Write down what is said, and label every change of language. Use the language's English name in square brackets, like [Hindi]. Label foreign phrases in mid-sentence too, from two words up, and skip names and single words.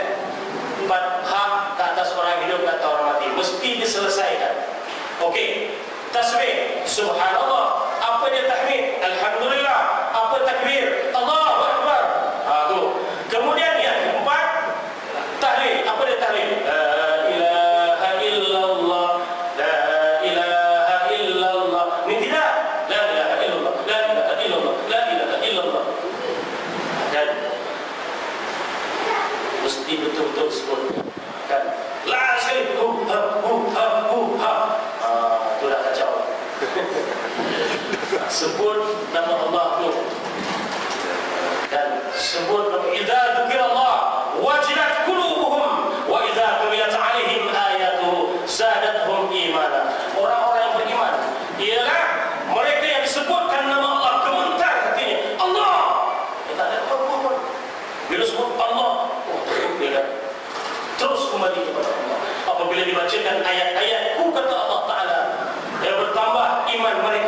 [Malay] 4 hak ke atas orang hidup atau orang mati. Mesti diselesaikan. Okey. Tasbih. Subhanallah. Apa dia tahmid? Alhamdulillah. Apa takbir? [Arabic] الله أكبر. [Malay] Tu. Kemudian yang 4, tahlil. Apa dia tahlil? [Arabic] لا إله إلا الله. لا إله إلا الله. [Malay] Ni tidak. [Arabic] لا إله إلا الله. لا إله إلا الله. لا إله إلا الله. [Malay] Dan mesti betul-betul sebut kan. La sekali ha. Tu dah kacau. Sebut nama Allah tu. Dan sebut [Arabic] إذا ذكر الله وجلت قلوبهم وإذا تليت عليهم آياته زادتهم إيمانا. [Malay] Orang-orang yang beriman ialah mereka yang disebutkan nama Allah gemetar hatinya. Allah. Tak ada apa-apa. Bila sebut Allah, dia kan terus kembali kepada Allah. Apabila dibacakan ayat-ayatku kata Allah Ta'ala, yang bertambah iman mereka.